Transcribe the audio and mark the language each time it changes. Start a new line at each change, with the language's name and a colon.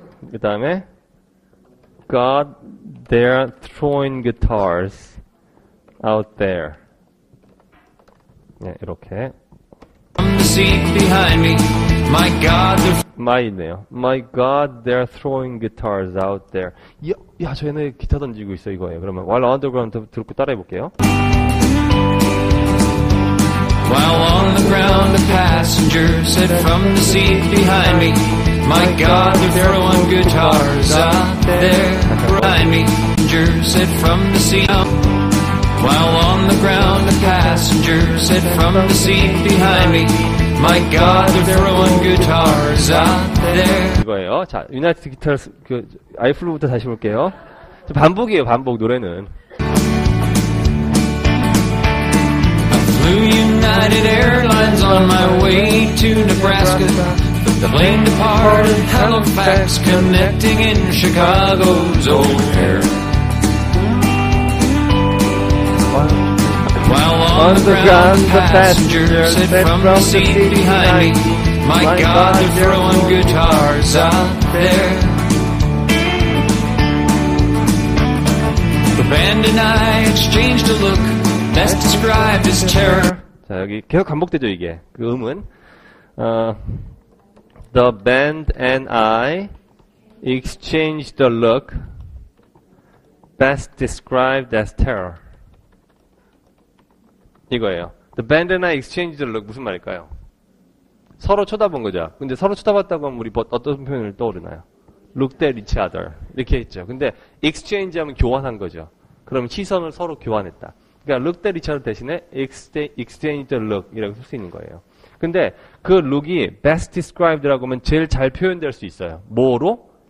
Korean: 그 다음에
English: God, they're throwing guitars out there.
Korean: 네, 이렇게.
English: From the seat behind me. My God, my네요. My God, they're throwing guitars out there.
Korean: 야, 저 얘네 기타 던지고 있어 이거예요. 그러면
English: while underground
Korean: 듣고 따라해 볼게요.
English: While on the ground, a passenger said from the seat behind me, My God, they're throwing guitars out there behind me. Passenger said from the seat. While on the ground a passenger said from the seat behind me, My God, they're throwing guitars out there.
Korean: 이거예요. 자, 유나이티드 기타 그 아이플루부터 다시 볼게요. 반복이에요. 반복 노래는.
English: Flew United Airlines on my way to Nebraska. The plane departed Halifax, connecting in Chicago's O'Hare. While on the ground, the passenger said from the seat behind me, My God, they're throwing guitars out there. The band and I exchanged a look, best described as terror.
Korean: 자, 여기 계속 반복되죠, 이게. 그 음은.
English: The band and I exchanged a look, best described as terror.
Korean: 이거예요.
English: The band and I exchanged a look.
Korean: 무슨 말일까요? 서로 쳐다본 거죠. 근데 서로 쳐다봤다고 하면 우리 어떤 표현을 떠오르나요?
English: Looked at each other.
Korean: 이렇게 했죠. 근데 exchange 하면 교환한 거죠. 그럼 시선을 서로 교환했다. 그러니까
English: looked at each other
Korean: 대신에
English: exchanged a look
Korean: 이라고 쓸 수 있는 거예요. 근데 그 look이
English: best described
Korean: 라고 하면 제일 잘 표현될 수 있어요. 뭐로?